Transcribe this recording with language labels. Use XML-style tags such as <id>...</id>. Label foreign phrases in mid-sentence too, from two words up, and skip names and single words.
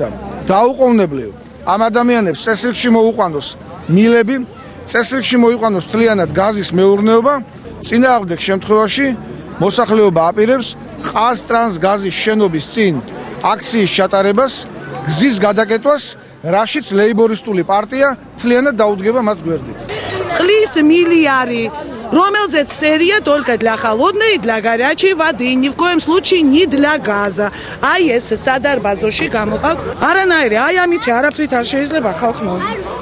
<ka>დაუყოვნებლივ ამ ადამიანებს წესრიგში მოუყვანოს მილები, წესრიგში მოიყვანოს მთლიანად გაზის მეურნეობა, წინააღმდეგ შემთხვევაში მოსახლეობა აპირებს ყაზტრანს გაზის შენობის წინ აქციის ჩატარებას, გზის გადაკეტვას, რაშიც ლეიბორისტული პარტია მთლიანად დაუდგება მათ გვერდით.</ka> <ru>წყლის миллиарды,</ru> <ka>რომელზეც წერია</ka> <ru>только для холодной и для горячей воды, ни в коем случае не для газа.</ru> <ka>აი ეს სადარბაზოში გამოყავთ. არანაირი, აი ამით არაფრით არ შეიძლება ხალხმა.</ka>